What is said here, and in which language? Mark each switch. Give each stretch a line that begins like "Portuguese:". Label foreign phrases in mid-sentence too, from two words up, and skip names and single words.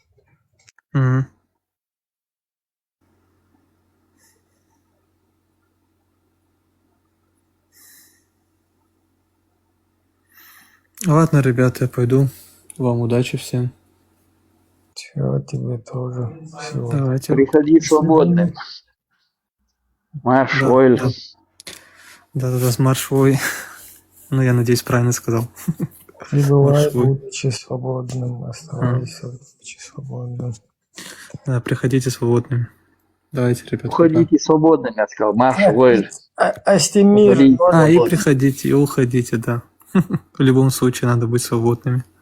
Russian: Мгм. Ладно, ребята, я пойду. Вам удачи всем. Все, тебе тоже. Всего. Давайте. Приходи свободным. Марш, Да, Ойль. да. Да-да-да, с маршвой. Ну, я надеюсь, правильно сказал. Пребывай, Маршрут. будучи свободным, оставайся, будучи свободным. Да, приходите свободными. Давайте, ребята. пока. Уходите свободным, я сказал. Марш, Ойль. Астемир, Уходи. И приходите, и уходите, да. В любом случае надо быть свободными.